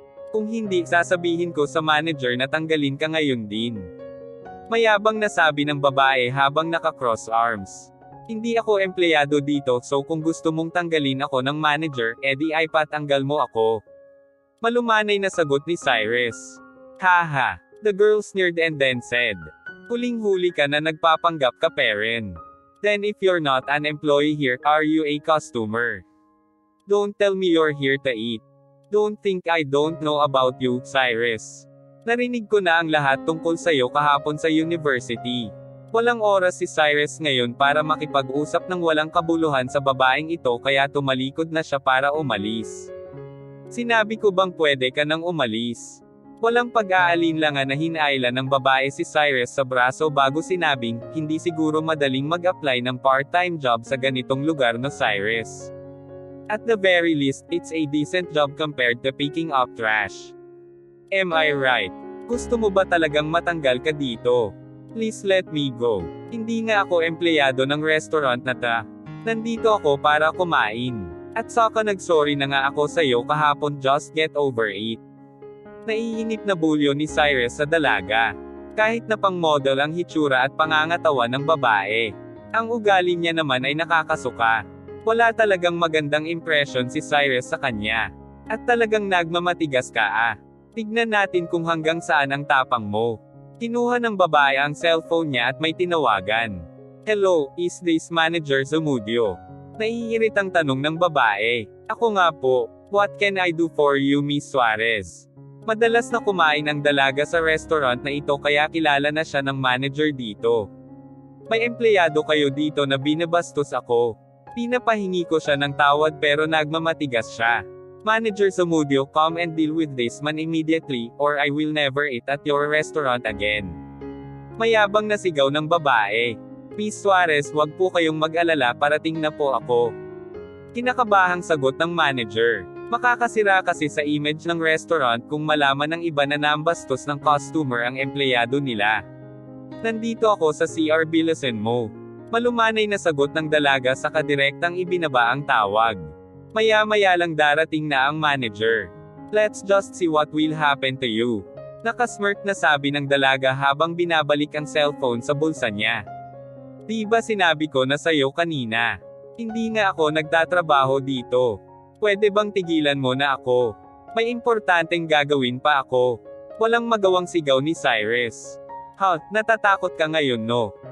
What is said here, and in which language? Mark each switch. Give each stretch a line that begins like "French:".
Filipino: Kung hindi, sasabihin ko sa manager na tanggalin ka ngayon din. Mayabang na sabi ng babae habang naka-cross arms. Hindi ako empleyado dito so kung gusto mong tanggalin ako ng manager, edi ay patanggal mo ako. Malumanay na sagot ni Cyrus. Haha.
English: The girl sneered and then said.
Filipino: Huling-huli ka na nagpapanggap ka Perrin.
English: Then if you're not an employee here, are you a customer? Don't tell me you're here to eat. Don't think I don't know about you, Cyrus.
Filipino: Narinig ko na ang lahat tungkol sa'yo kahapon sa university. Walang oras si Cyrus ngayon para makipag-usap ng walang kabuluhan sa babaeng ito kaya tumalikod na siya para umalis. Sinabi ko bang pwede ka nang umalis? Walang pag-aalinlangan na hinailan ng babae si Cyrus sa braso bago sinabing, hindi siguro madaling mag-apply ng part-time job sa ganitong lugar no Cyrus.
English: At the very least, it's a decent job compared to picking up trash. Am I right?
Filipino: Gusto mo ba talagang matanggal ka dito?
English: Please let me go.
Filipino: Hindi nga ako empleyado ng restaurant na ta. Nandito ako para kumain. At saka nagsorry na nga ako sa'yo kahapon,
English: just get over it.
Filipino: Naiinip na bulyo ni Cyrus sa dalaga. Kahit na pang model ang hitsura at pangangatawan ng babae. Ang ugali niya naman ay nakakasuka. Wala talagang magandang impression si Cyrus sa kanya. At talagang nagmamatigas ka . Tignan natin kung hanggang saan ang tapang mo. Kinuha ng babae ang cellphone niya at may tinawagan.
English: Hello, is this manager Zamudio?
Filipino: Naiiritang tanong ng babae. Ako nga po.
English: What can I do for you, Miss Suarez?
Filipino: Madalas na kumain ang dalaga sa restaurant na ito kaya kilala na siya ng manager dito. May empleyado kayo dito na binabastos ako. Pinapahingi ko siya ng tawad pero nagmamatigas siya.
English: Manager Zamudio, come and deal with this man immediately, or I will never eat at your restaurant again.
Filipino: Mayabang na sigaw ng babae. Miss Suarez, wag po kayong mag-alala, parating na po ako. Kinakabahang sagot ng manager. Makakasira kasi sa image ng restaurant kung malaman ng iba na nambastos ng customer ang empleyado nila. Nandito ako sa CR Bilisan mo. Malumanay na sagot ng dalaga sa kadirektang ibinaba ang tawag. Maya-maya lang darating na ang manager.
English: Let's just see what will happen to you.
Filipino: Nakasmirk na sabi ng dalaga habang binabalik ang cellphone sa bulsa niya. Di ba sinabi ko na sa'yo kanina? Hindi nga ako nagtatrabaho dito. Pwede bang tigilan mo na ako? May importanteng gagawin pa ako. Walang magawang sigaw ni Cyrus. Natatakot ka ngayon no?